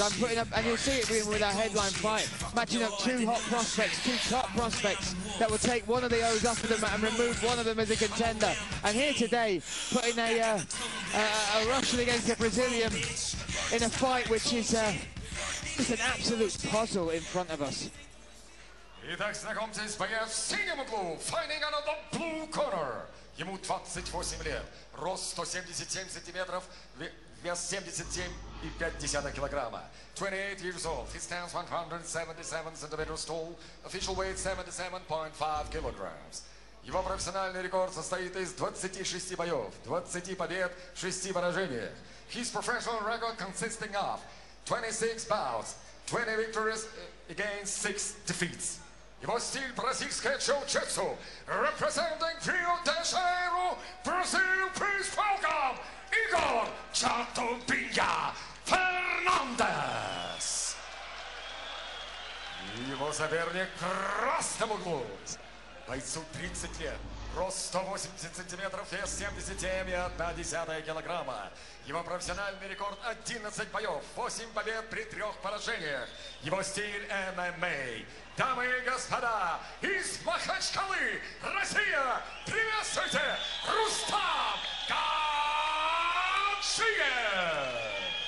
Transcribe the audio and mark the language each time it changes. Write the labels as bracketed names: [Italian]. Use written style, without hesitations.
[English] I'm putting up, and you'll see it with our headline fight, matching up two hot prospects, two top prospects that will take one of the O's off of them and remove one of them as a contender. And here today, putting a Russian against a Brazilian in a fight which is just an absolute puzzle in front of us. [Russian] Итак, знакомьтесь, боец в синем углу, [English] fighting out of the blue corner. [Russian] Ему 28 лет, рост 177 сантиметров, вес 77,5 килограмма. [English] 28 years old, he stands 177 centimeters tall, official weight 77.5 kilograms. [Russian] Его профессиональный рекорд состоит из 26 боев, 20 побед, 6 поражений. [English] His professional record consisting of 26 bouts, 20 victories against 6 defeats. [Russian] Его стиль бразильское джиу-джитсу, [English] representing Rio de Janeiro, Brazil, please welcome Igor Chatupinya Fernandez. [Russian] Его соперник в красном углу. Бойцу 30 лет, рост 180 сантиметров, вес 77,1 килограмма. Его профессиональный рекорд 11 боев, 8 побед при 3 поражениях. Его стиль ММА. Дамы и господа, из Махачкалы, Россия, приветствуйте, Рустам Гаджиев!